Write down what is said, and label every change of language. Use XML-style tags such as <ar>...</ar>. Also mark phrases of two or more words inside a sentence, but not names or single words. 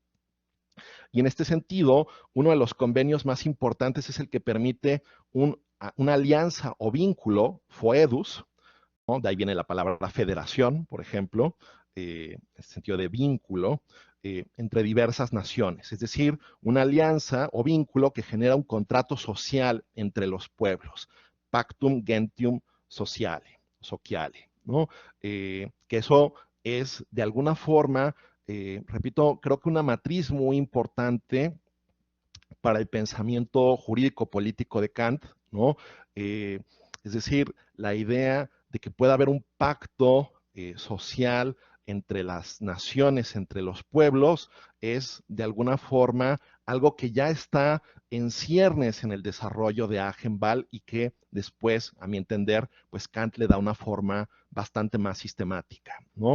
<es>Y en este sentido, uno de los convenios más importantes es el que permite una alianza o vínculo, foedus, ¿no? De ahí viene la palabra federación, por ejemplo, en el sentido de vínculo, entre diversas naciones, es decir, una alianza o vínculo que genera un contrato social entre los pueblos,</es> <la>pactum gentium sociale,</la> <es>¿no? Que eso es de alguna forma, repito, creo que una matriz muy importante para el pensamiento jurídico-político de Kant, ¿no? Es decir, la idea de que pueda haber un pacto social entre las naciones, entre los pueblos, es de alguna forma algo que ya está en ciernes en el desarrollo de Agenbal y que después, a mi entender, pues Kant le da una forma bastante más sistemática, ¿no?</es>